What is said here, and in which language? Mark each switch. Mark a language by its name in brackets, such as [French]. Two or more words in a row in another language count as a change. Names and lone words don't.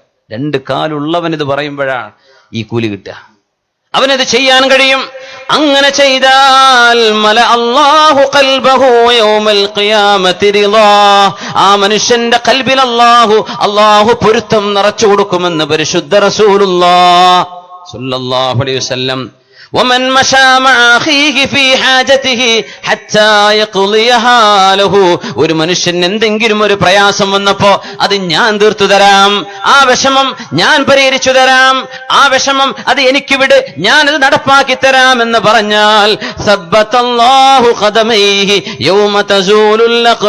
[Malayalam] രണ്ട് കാലുള്ളവൻ ഇത് പറയുമ്പോഴാണ് ഈ കൂലി കിട്ടുക, അവനത് ചെയ്യാൻ കഴിയും. അങ്ങനെ ചെയ്താൽ [Arabic] ملأ الله قلبه يوم القيامة رضا, [Malayalam] ആ മനുഷ്യന്റെ ഖൽബിൽ അല്ലാഹു പൊരുത്തം നിറച്ചു കൊടുക്കുമെന്ന് പരിശുദ്ധ [Arabic] رسول الله صلى الله عليه وسلم. ومن مشى مع اخيه في حاجته حتى يقضيها له, [Malayalam] ഒരു മനുഷ്യൻ എന്തെങ്കിലും ഒരു പ്രയാസം വന്നപ്പോ അത് ഞാൻ തീർത്തു തരാം, ആ വിഷമം ഞാൻ പരിഹരിച്ചു തരാം, ആ വിഷമം അത് എനിക്ക് വിട്, ഞാനത് നടപ്പാക്കി തരാം എന്ന് പറഞ്ഞാൽ, [Arabic] ثبت الله قدميه يوم تزول